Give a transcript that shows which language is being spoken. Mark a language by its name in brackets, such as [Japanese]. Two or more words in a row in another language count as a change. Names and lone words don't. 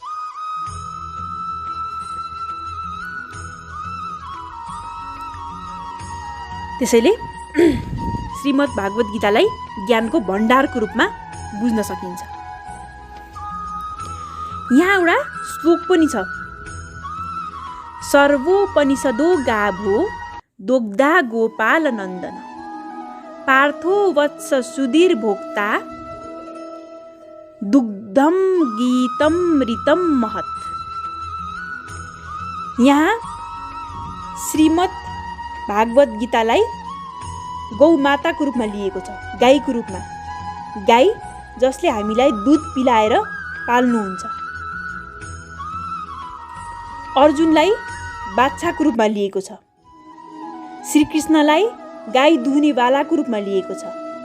[Nepali] त्यसैले श्रीमद् भागवत गीतालाई ज्ञानको भण्डारको रूपमा बुझ्न सकिन्छ। यहाँ एउटा श्लोक पनि छ, [Sanskrit] सर्वोपनिषदो गाभो दोग्धा गोपाल नन्दन पार्थो वत्स सुधीर भोक्ता दुग्धम गीतम ऋतम महत्। [Nepali] यहाँ श्रीमद् भागवत गीतालाई गौ माताको रूपमा लिएको छ, गाईको रूपमा। गाई जसले हामीलाई दुध पिलाएर पाल्नुहुन्छ। अर्जुनलाई बाछाको रूपमा लिएको छ, श्रीकृष्णलाई गाई दुहुनेवालाको रूपमा लिएको छ।